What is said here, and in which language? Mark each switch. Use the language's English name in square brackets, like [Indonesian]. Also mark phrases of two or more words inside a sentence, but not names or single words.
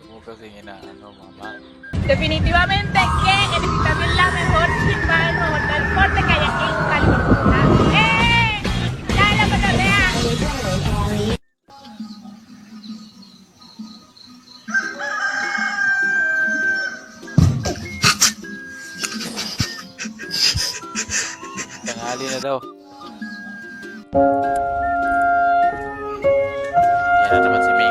[Filipino] kasi inaano, mama. [Spanish] Definitivamente que necesitamos la mejor chispa del robot del deporte que hay aquí en California. ¡Eh! ¡Dale la patabea! [Filipino] Tanghali na daw. Yan na naman